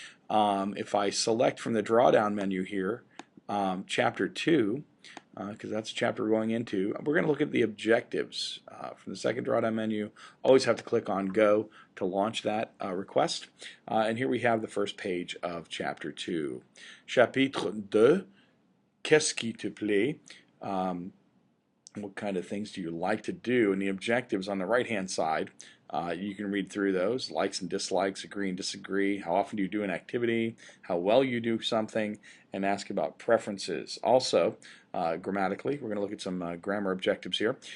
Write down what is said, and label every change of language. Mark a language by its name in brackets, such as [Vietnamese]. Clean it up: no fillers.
[English] If I select from the drawdown menu here, chapter 2, because that's the chapter we're going into, we're going to look at the objectives. From the second drawdown menu, always have to click on Go to launch that request. And here we have the first page of chapter 2. [French] Chapitre 2, Qu'est-ce qui te plaît? [English] What kind of things do you like to do? And the objectives on the right-hand side, you can read through those, likes and dislikes, agree and disagree, how often do you do an activity, how well you do something, and ask about preferences. Also, grammatically, we're going to look at some grammar objectives here.